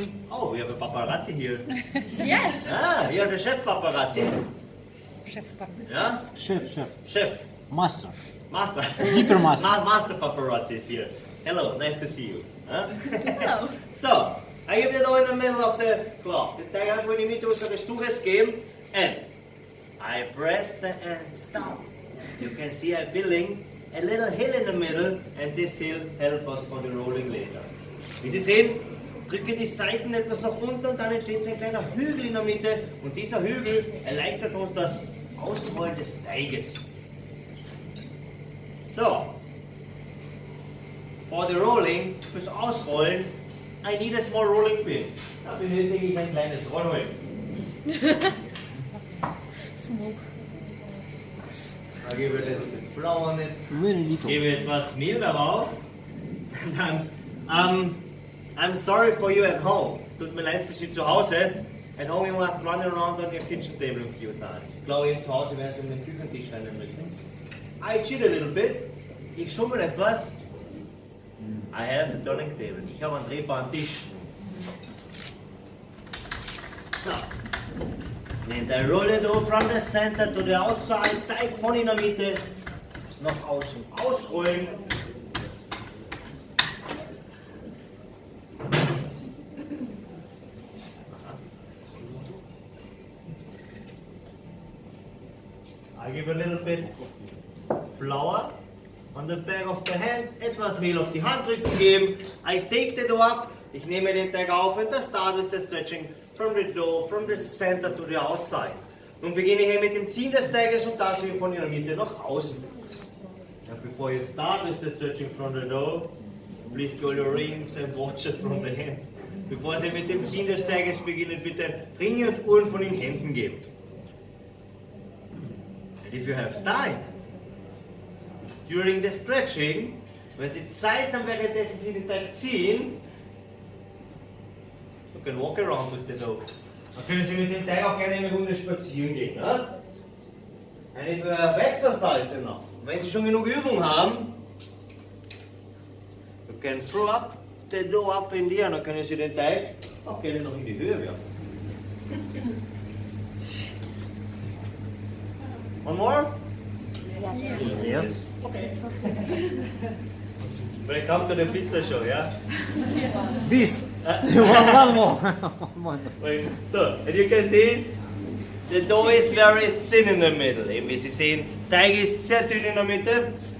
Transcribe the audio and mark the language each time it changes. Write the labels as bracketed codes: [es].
[en] Oh, we have a paparazzi here. Yes. Ah, you're the chef paparazzi. Chef paparazzi. Yeah? Chef. Master. Master. Hyper master. Master paparazzi is here. Hello, nice to see you. Huh? Hello. So, I give the dough in the middle of the cloth. [de] Den Teig einfach in die Mitte unseres Tuches geben. [en] And I press the ends down. You can see I'm building a little hill in the middle and this hill helps us for the rolling later. [de] Wie Sie sehen, drücke die Seiten etwas nach unten und dann entsteht so ein kleiner Hügel in der Mitte und dieser Hügel erleichtert uns das Ausrollen des Teiges. [en] So, for the rolling, [de] fürs Ausrollen, [en] I need a small rolling pin. [de] Da benötige ich ein kleines Rollholz. [en] Smoke. I give a little bit flour on it. Very little. [de] Gebe etwas Mehl darauf. [en] Dann, I'm sorry for you at home. [de] Es tut mir leid für Sie zu Hause. [en] At home you must run around on your kitchen table a few times. [de] Ich glaube, eben zu Hause werden Sie um den Küchentisch rennen müssen. [en] I cheat a little bit. [de] Ich schummel etwas. [en] I have a turning table. [de] Ich habe einen drehbaren Tisch. [en] So. And I roll it over from the center to the outside. [de] Teig von in der Mitte. Nach außen ausrollen. [en] I give a little bit flour on the back of the hand, [de] etwas Mehl auf die Handrücken geben. [en] I take the dough up, [de] ich nehme den Teig auf [en] and I start with the stretching from the dough, from the center to the outside. [de] Nun beginne ich hier mit dem Ziehen des Teiges und das hier von der Mitte nach außen. [en] And before you start with the stretching from the dough, please pull your rings and watches from the hand. [de] Bevor Sie mit dem Ziehen des Teiges beginnen, bitte Ringe und Uhren von den Händen geben. [en] If you have time, during the stretching, [de] wenn Sie Zeit haben, währenddessen Sie den Teig ziehen, [en] you can walk around with the dough. [de] Dann können Sie mit dem Teig auch gerne eine Runde spazieren gehen. Ne? [en] And if you have exercise enough, [de] wenn Sie schon genug Übung haben, [en] you can throw up the dough up in the air, [de] dann können Sie den Teig auch gerne noch in die Höhe werfen. [en] One more? Yes. Okay. Welcome to the pizza show, yeah? This. One more. Wait, so, as you can see, the dough is very thin in the middle. [de] Eben wie Sie sehen, Teig ist sehr dünn in der Mitte.